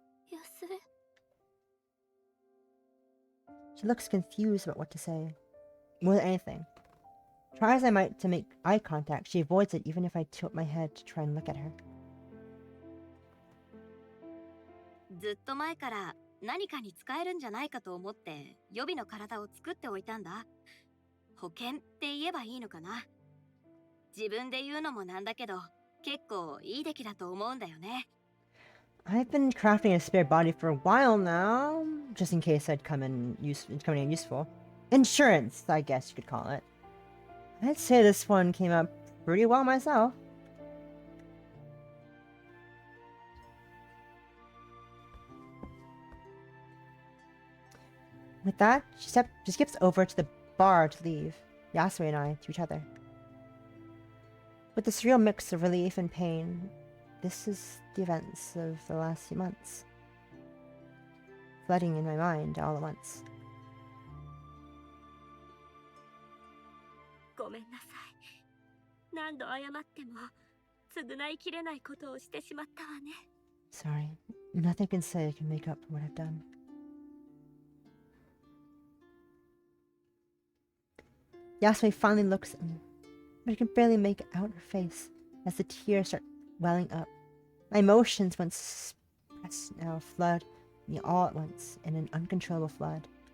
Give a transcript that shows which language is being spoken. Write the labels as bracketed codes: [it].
[ja] 安江。 [en] She looks confused about what to say. More than anything. Try as I might to make eye contact, she avoids it even if I tilt my head to try and look at her. [ja] ずっと前から何かに使えるんじゃないかと思って予備の体を作っておいたんだ。保険って言えばいいのかな。自分で言うのもなんだけど、結構いい出来だと思うんだよね。 [en] I've been crafting a spare body for a while now, just in case I'd come in useful. Insurance, I guess you could call it. I'd say this one came out pretty well myself. With that, she skips over to the bar to leave, Yasui and I to each other. With this real mix of relief and pain, this is the events of the last few months, flooding in my mind all at once. [ja] ごめんなさい。何度謝っても償いきれないことをしてしまったわね。 [en] Sorry, nothing I can say can make up for what I've done. Yasui finally looks at me, but I can barely make out her face as the tears start welling up. My emotions, once suppressed, now flood me all at once in an uncontrollable flood.